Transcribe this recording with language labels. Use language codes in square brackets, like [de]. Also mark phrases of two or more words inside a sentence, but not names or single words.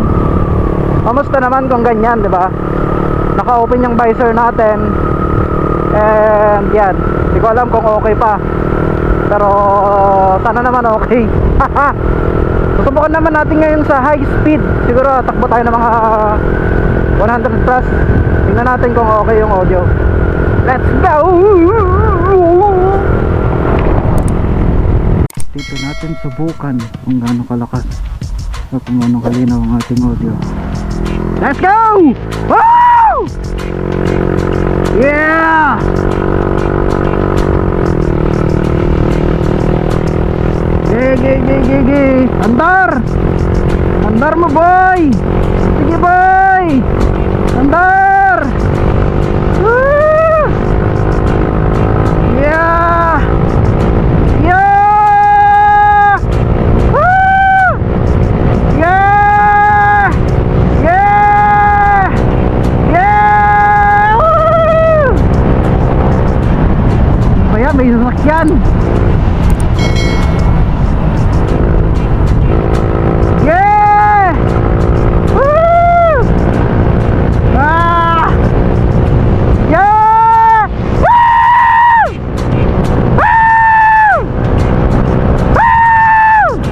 [tl] Kamusta naman kung ganyan, di ba? Naka-open yung visor natin. And yan, hindi ko alam kung okay pa. Pero sana naman okay. Susubukan naman natin ngayon sa [en] high speed. [tl] Siguro takbo tayo ng mga 100 plus. Tingnan natin kung okay yung audio. [en] Let's go! [tl] Dito natin subukan kung gaano kalakas o kung gaano kalinaw ang ating audio. [en] Let's go! Woo! Yeah! [tl] Gigi! Andar! Andar mo boy! Sige boy! Andar! Woo! Yeah! Yeah! Woo! Yeah! Yeah! Yeah! Woo! Kaya may sasakyan. Yeah! Woo! Ah! Yeah! Woo! Woo! Woo!